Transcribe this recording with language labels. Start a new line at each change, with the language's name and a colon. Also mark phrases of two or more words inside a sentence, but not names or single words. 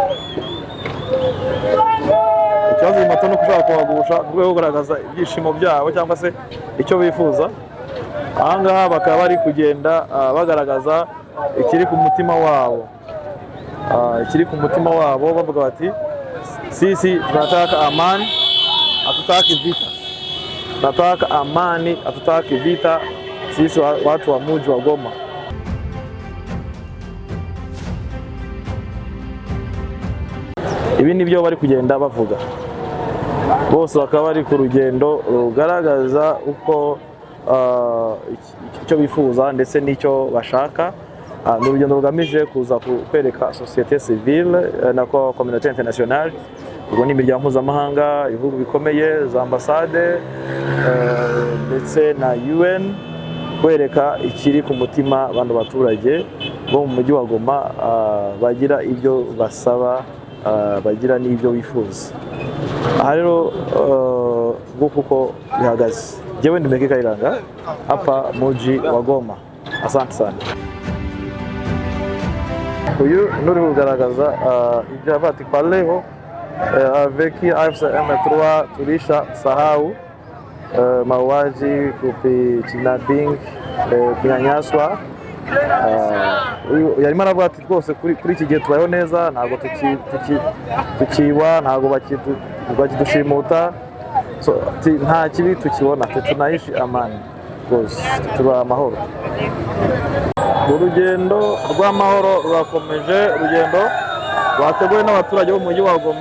Kinyarwanda: Ikibazo iyi moto ni ukushaka kubagusha mu rwego rwo kugaragaza ibyishimo byabo cyangwa se icyo bifuza. Aha ngaha bakaba bari kugenda bagaragaza ikiri ku mutima wabo, ikiri ku mutima wabo, bavuga bati
Swahili: sisi tunataka amani, hatutaki vita. Tunataka amani, hatutaki vita, sisi watu wa mji wa Goma.
Kinyarwanda: Ibi nibyo bari kugenda bavuga. Bose bakaba bari ku rugendo rugaragaza uko icyo bifuza ndetse n'icyo bashaka. Ni urugendo rugamije kuza kwereka
French: société civile
Kinyarwanda: na
French: communauté internationale,
Kinyarwanda: ubwo ni imiryango mpuzamahanga, ibihugu bikomeye, za ambasade ndetse na UN, kwereka ikiri ku mutima abantu baturage bo mu mujyi wa Goma, bagira ibyo basaba, bagira n'ibyo bifuza. Aha rero nguko uko bihagaze. Jewe ndi
Swahili: Meke Kayiranga hapa mji wa Goma. Asante sana.
Kinyarwanda: Uyu nuri kugaragaza ibyo bati
Swahili: paleho avec AFC M3 tulisha sahau mauaji, kidnapping, kunyanyaswa.
Kinyarwanda: Yarimo aravuga ati rwose kuri iki gihe tubayeho neza, ntabwo tukiwa, ntabwo bakidushimuta, nta kibi tukibona,
Swahili: tunaishi amani
Kinyarwanda: rwose, tuba amahoro. Urugendo rw'amahoro rurakomeje, urugendo rwateguwe n'abaturage bo mu mujyi wa Goma.